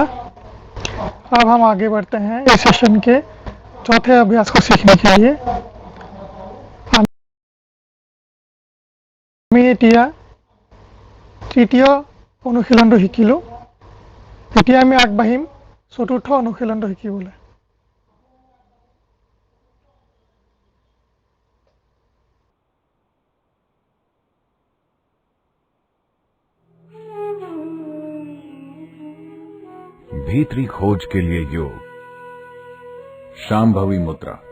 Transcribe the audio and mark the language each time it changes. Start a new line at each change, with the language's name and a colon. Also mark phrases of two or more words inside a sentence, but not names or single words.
Hindi: अब हम आगे बढ़ते हैं इस सेशन के चौथे अभ्यास को सीखने के लिए।
Assamese: আমি এতিয়া তৃতীয় অনুশীলনটো শিকিলোঁ। এতিয়া আমি আগবাঢ়িম চতুৰ্থ অনুশীলনটো শিকিবলৈ।
Hindi: भीतरी खोज के लिए योग। शांभवी मुद्रा।